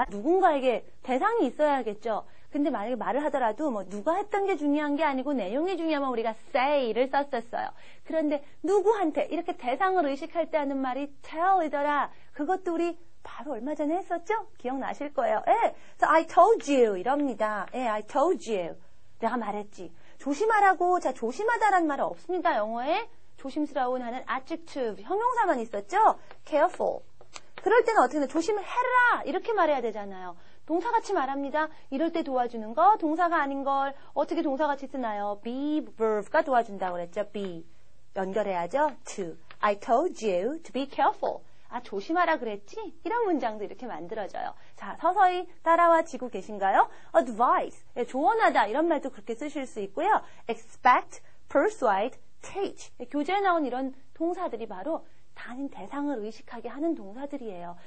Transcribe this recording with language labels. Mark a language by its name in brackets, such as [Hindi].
[Korean] 누군가에게 대상이 있어야겠죠. 근데 만약에 말을 하더라도 뭐 누가 했던 게 중요한 게 아니고 내용이 중요하면 우리가 say를 썼었어요. 그런데 누구한테 이렇게 대상을 의식할 때 하는 말이 tell이더라. 그것도 우리 바로 얼마 전에 했었죠? 기억나실 거예요. [English] So I told you [Korean] 이럽니다. [English] I told you. [Korean] 내가 말했지. 조심하라고. 자, 조심하다라는 말은 없습니다. 영어에 조심스러운 하는 adjective 형용사만 있었죠? careful. 그럴 때는 어떻게 해요? 조심해라 이렇게 말해야 되잖아요. 동사같이 말합니다. 이럴 때 도와주는 거 동사가 아닌 걸 어떻게 동사같이 쓰나요? be verb가 도와준다고 그랬죠. be 연결해야죠. [English] to I told you to be careful. [Korean] 조심하라 그랬지? 이런 문장도 이렇게 만들어져요. 자, 서서히 따라와 지고 계신가요? advise 조언하다 이런 말도 그렇게 쓰실 수 있고요. expect, persuade, teach 교재에 나온 이런 동사들이 바로 단인 대상을 의식하게 하는 동사들이에요.